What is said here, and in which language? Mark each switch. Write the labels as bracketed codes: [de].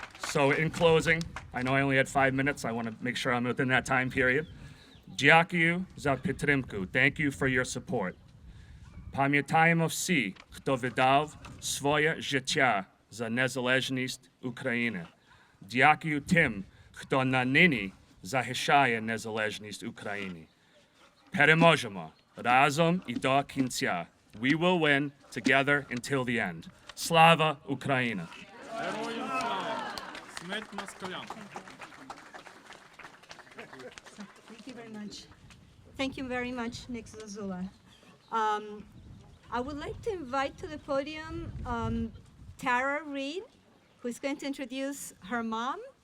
[en] So in closing, I know I only had 5 minutes. I want to make sure I'm within that time period. [uk] Дякую за підтримку. [en] Thank you for your support. [uk] Пам'ятаємо всі, хто віддав своє життя за незалежність України. Дякую тим, хто нині захищає незалежність України. Переможемо разом і до кінця. [en] We will win together until the end. [uk] Slava Ukraina! [en] Thank you very much. Thank you very much, Nick Zazula. I would like to invite to the podium Tara Reed, who is going to introduce her mom,